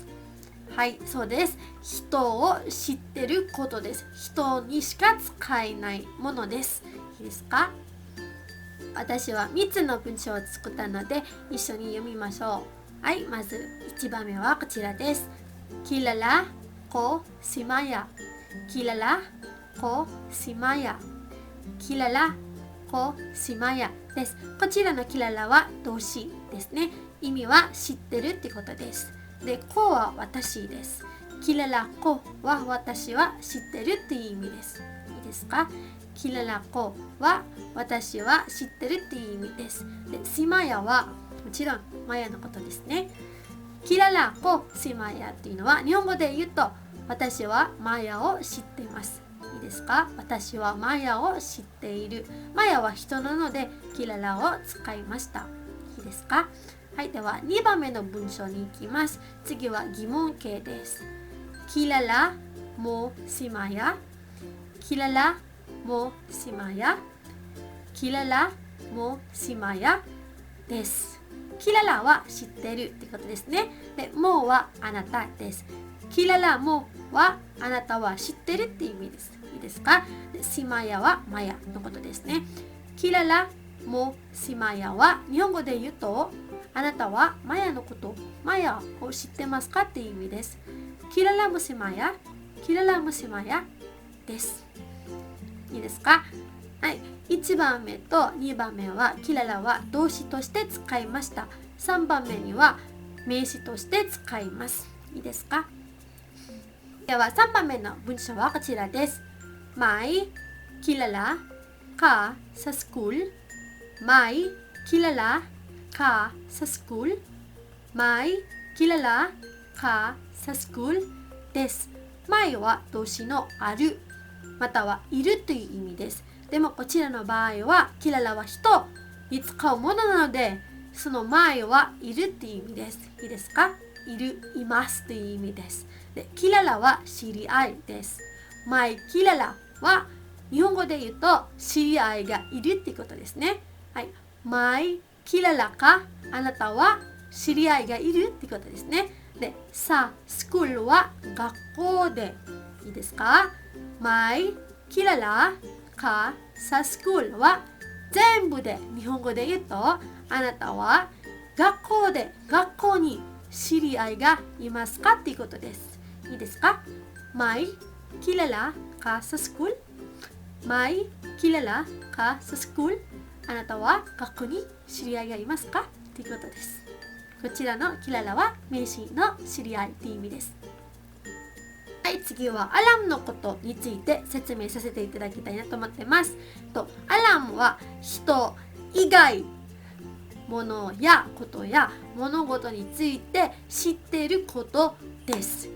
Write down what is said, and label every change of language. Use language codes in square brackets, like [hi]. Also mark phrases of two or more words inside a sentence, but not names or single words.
[ja] はい、そうです。人を知ってることです。人にしか使えないものです。いいですか？私は3つの文章を作ったので一緒に読みましょう。はい、まず1番目はこちらです。 [tl] Kilala ko si Maya。Kilala ko si Maya。Kilala ko si Maya です。 [ja] こちらのキララは動詞ですね。意味は知ってるってことです。で、こは私です。 [tl] kilala ko [ja] は私は知ってるっていう意味です。いいですか？ [tl] kilala ko [ja] は私は知ってるっていう意味です。で、 [tl] si Maya [ja] はもちろんマヤのことですね。 [tl] kilala ko si Maya [ja] っていうのは日本語で言うと私はマヤを知っています。いいですか？私はマヤを知っている。マヤは人なのでキララを使いました。いいですか？はい、では2番目の文章に行きます。次は疑問形です。 [tl] Kilala mo si Maya。Kilala mo si Maya。Kilala mo si Maya です。Kilala [ja] は知ってるってことですね。で、もはあなたです。 [tl] Kilala mo [ja] はあなたは知ってるって意味です。いいですか？で、 [tl] si Maya [ja] はマヤのことですね。 [tl] Kilala mo si Maya [ja] は日本語で言うとあなたはマヤのこと、マヤを知ってますかっていう意味です。 [tl] Kilala mo si Maya, Kilala mo si Maya. [ja] いいですか？はい。1番目と2番目はキララは動詞として使いました。3番目には名詞として使います。いいですか？では3番目の文章はこちらです。 [tl] May kilala ka sa school。May kilala ka sa school。 May kilala ka sa school [ja] です。May は動詞のあるまたはいるという意味です。でもこちらの場合はkilalaは人に使うものなのでそのMayはいるという意味です。いいですか？いる、いますという意味です。で、kilalaは知り合いです。 [tl] May kilala [ja] は日本語で言うと知り合いがいるっていうことですね。はい。 [tl] May kilala ka [ja] あなたは知り合いがいるってことですね。で、 [tl] sa school [ja] は学校でいいですか？ [tl] May kilala ka sa school [ja] は全部で日本語で言うとあなたは学校に知り合いがいますかっていうことです。いいですか？ [tl] May kilala ka sa school。 May kilala ka sa school。 [ja] あなたは学校に知り合いがいますかということです。こちらのキララは名詞の知り合いという意味です。はい、次はアラムのことについて説明させていただきたいなと思ってます。アラムは人以外物やことや物事について知っていることです。